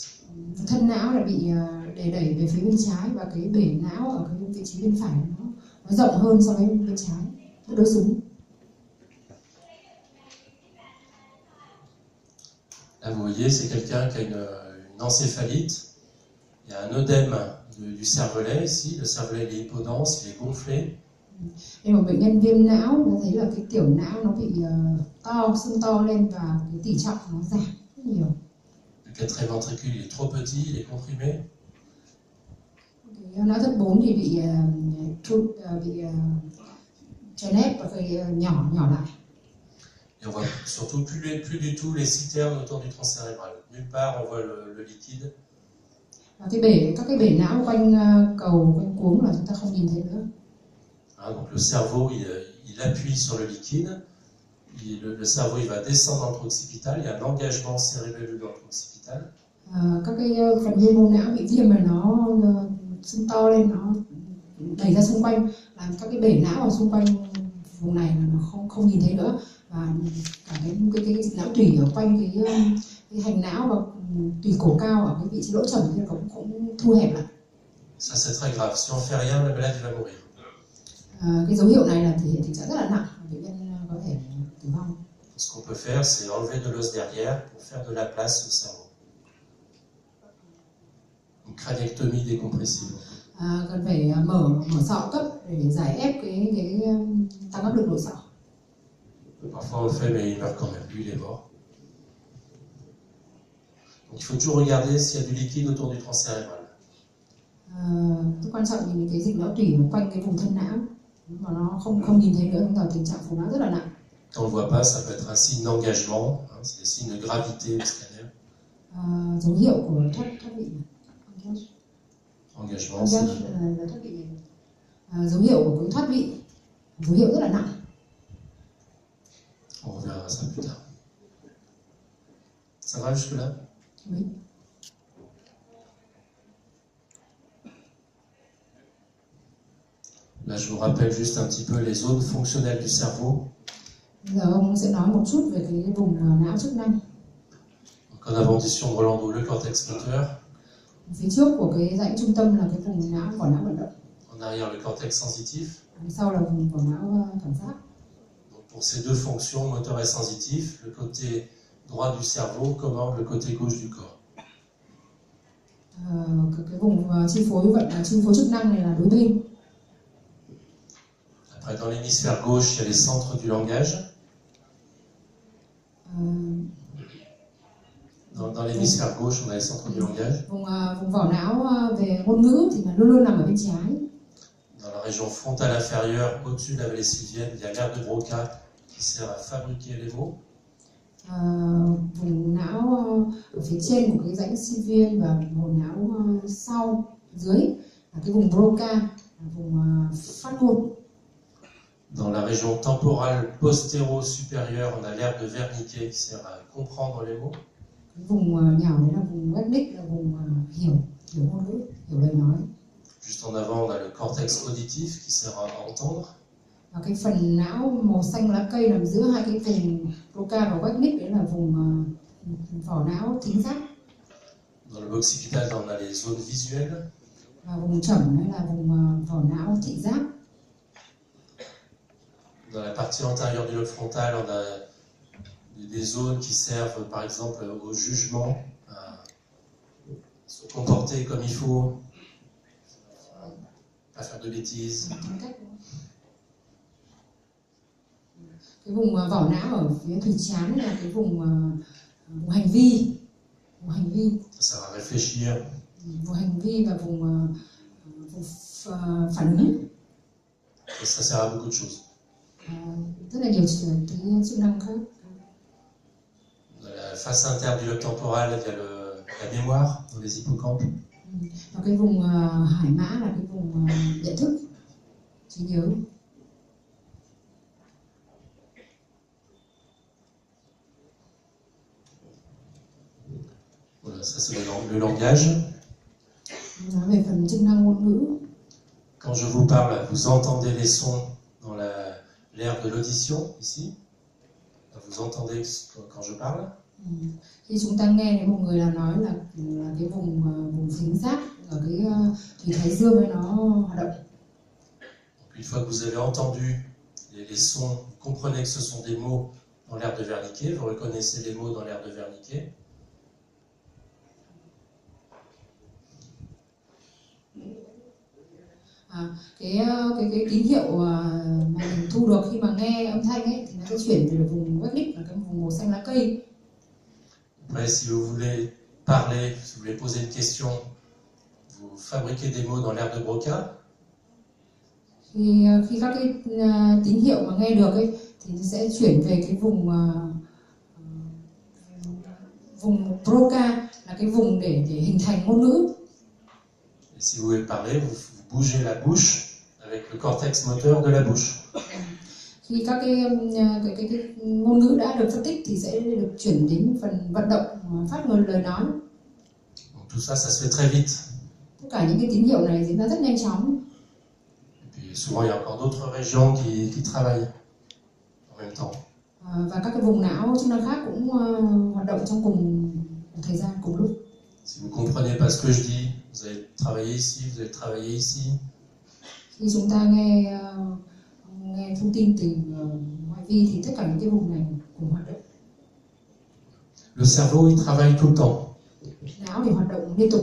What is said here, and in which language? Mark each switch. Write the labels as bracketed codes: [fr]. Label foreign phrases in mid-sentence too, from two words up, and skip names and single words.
[vi] Thân não là bị đẩy về phía bên trái và cái bể não ở cái vị trí bên phải nó rộng hơn so với bên trái, nó đối xứng. [fr] Là, vous voyez, c'est quelqu'un qui a une encéphalite. Il y a un œdème du cervelet ici. Le cervelet il est hypodense, il est gonflé. [vi] Đây một bệnh nhân viêm não, nó thấy là cái tiểu não nó bị sưng to lên và cái tỷ trọng nó giảm rất nhiều. [fr] Le quatrième ventricule il est trop petit, il est comprimé. [vi] Cái não thất 4 thì bị chèn ép và nhỏ lại. [fr] Et on voit surtout plus du tout les citernes autour du tronc cérébral. Nulle part on voit le liquide. [vi] Và các cái bể não quanh cuống là chúng ta không nhìn thấy nữa. [fr] Donc le cerveau il appuie sur le liquide. Le cerveau il va descendre dans le proxipitale. Il y a un engagement cérébelleux dans le proxipitale. [vi] Các cái phần nhu mô não bị viêm mà nó sưng to lên, nó đẩy ra xung quanh, làm các cái bể não ở xung quanh vùng này là nó không nhìn thấy nữa, và cả cái dịch não tủy ở quanh cái hành não và tủy cổ cao ở cái vị trí lỗ trầm kia cũng thu hẹp lại. [fr] Ça c'est très grave. Si on fait rien, le malade il va mourir. [vi] Cái dấu hiệu này là thể hiện tình trạng rất là nặng, bệnh nhân có thể tử vong. [fr] Ce qu'on peut faire, c'est enlever de l'os derrière pour faire de la place au cerveau. Une craniectomie décompressive. [vi] Cần phải mở sọ cấp để giải ép cái tăng áp lực nội sọ. [fr] Parfois on le fait, mais il meurt quand même. Lui, il est mort. Donc il faut toujours regarder s'il y a du liquide autour du tronc cérébral. [vi] Rất quan trọng nhìn cái dịch não tủy ở quanh cái vùng thân não, mà nó không nhìn thấy nữa, chúng ta tình trạng phù não rất là nặng. [fr] Quand on ne voit pas, ça peut être un signe d'engagement, c'est des signes de gravité au scanner. [vi] Dấu hiệu của thoát vị. [fr] Engagement, c'est [vi] là thoát vị. Dấu hiệu của cái thoát vị, dấu hiệu rất là nặng. [fr] On reverra ça plus tard. Ça va jusque-là? Oui. Là, je vous rappelle juste un petit peu les zones fonctionnelles du cerveau. [vi] Giờ ông sẽ nói một chút về cái vùng não chức năng. [fr] Donc, en avant du sion de Rolando, le cortex moteur. [vi] Phía trước của cái dãy trung tâm là cái vùng vỏ não vận động. [fr] En arrière, le cortex sensitif. [vi] Sau là vùng vỏ não cảm giác. [fr] Donc, pour ces deux fonctions, moteur et sensitif, le côté droit du cerveau commande le côté gauche du corps. [vi] Cái vùng chi phối chức năng này là đối bên. [fr] Après, dans l'hémisphère gauche, il y a les centres du langage. Dans l'hémisphère gauche, on a les centres du langage. [vi] Vùng vỏ não về ngôn ngữ thì luôn luôn nằm ở bên trái. [fr] Dans la région frontale inférieure, au-dessus de la vallée sylvienne, il y a l'aire de Broca qui sert à fabriquer les mots. [vi] Vùng não ở phía trên của cái rãnh Sylvian và vùng não sau dưới là cái vùng Broca, là vùng phát ngôn. [fr] Dans la région temporale postéro-supérieure, on a l'aire de Wernicke qui sert à comprendre les mots. [vi] Cái vùng nhỏ đấy là vùng Wernicke, là vùng hiểu ngôn ngữ, hiểu lời nói. [fr] Juste en avant, on a le cortex auditif qui sert à entendre. [vi] Và cái phần não màu xanh lá cây nằm giữa hai cái vùng Broca và Wernicke, đấy là vùng vỏ não thính giác. [fr] Dans le occipital, on a les zones visuelles. [vi] Và vùng trầm đấy là vùng vỏ não thị giác. [fr] Dans la partie antérieure du lobe frontal, on a des zones qui servent par exemple au jugement, à se comporter comme il faut, pas faire de bêtises. [vi] Cái vùng vỏ não ở phía thùy trán là cái vùng hành vi. [fr] Ça sert à réfléchir. [vi] Vùng hành vi và vùng phản ứng. [fr] Et ça sert à beaucoup de choses. [vi] Rất là nhiều cái chức năng khác. [fr] Dans face interne du lobe temporal, il y a la mémoire dans les hippocampes. [vi] Và cái vùng hải mã là cái vùng nhận thức, trí nhớ. [fr] Voilà, ça c'est le langage. [vi] Nói về phần chức năng ngôn ngữ. [fr] Quand je vous parle, vous entendez les sons dans l'aire de l'audition, ici. Vous entendez quand je parle. [vi] Khi chúng ta nghe thấy một người là nói là cái vùng thính giác ở cái thùy thái dương ấy nó hoạt động. [fr] Une fois que vous avez entendu les sons, vous comprenez que ce sont des mots dans l'aire de Wernicke, vous reconnaissez les mots dans l'aire de Wernicke. [vi] Cái tín hiệu mà mình thu được khi mà nghe âm thanh ấy thì nó sẽ chuyển từ vùng Wernicke là cái vùng màu xanh lá cây. [fr] Après, si vous voulez parler, si vous voulez poser une question, vous fabriquez des mots dans l'aire de Broca. [vi] Khi các cái tín hiệu mà nghe được ấy thì nó sẽ chuyển về cái vùng Broca là cái vùng để hình thành ngôn ngữ. [fr] Et si vous voulez parler, vous bougez la bouche avec le cortex moteur de la bouche. [vi] Khi các cái ngôn ngữ đã được phân tích thì sẽ được chuyển đến phần vận động phát ngôn lời nói. [fr] Donc tout ça, ça se fait très vite. [vi] Tất cả những cái tín hiệu này diễn ra rất nhanh chóng. [fr] Et puis souvent, il y a encore d'autres régions qui travaillent en même temps. [vi] Và các cái vùng não chức năng khác cũng hoạt động trong cùng thời gian, cùng lúc. [fr] Si vous comprenez pas ce que je dis, vous allez travailler ici, vous allez travailler ici. [vi] Khi chúng ta nghe thông tin từ ngoại vi thì tất cả những cái vùng này cùng hoạt động. [fr] Le cerveau, il travaille tout le temps. [vi] Não thì hoạt động liên tục.